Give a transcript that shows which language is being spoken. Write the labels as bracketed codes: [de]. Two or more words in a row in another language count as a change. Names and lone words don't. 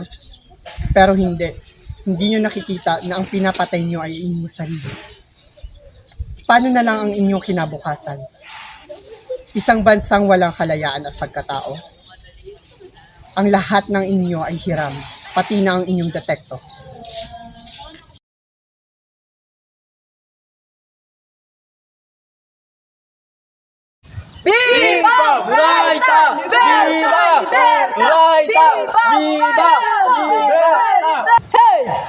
[tl] Pero hindi. Hindi niyo nakikita na ang pinapatay niyo ay inyong sarili. Paano na lang ang inyong kinabukasan? Isang bansang walang kalayaan at pagkatao? Ang lahat ng inyo ay hiram, pati na ang inyong detekto. Viva Murayta! Viva Murayta! Viva Murayta! Hey!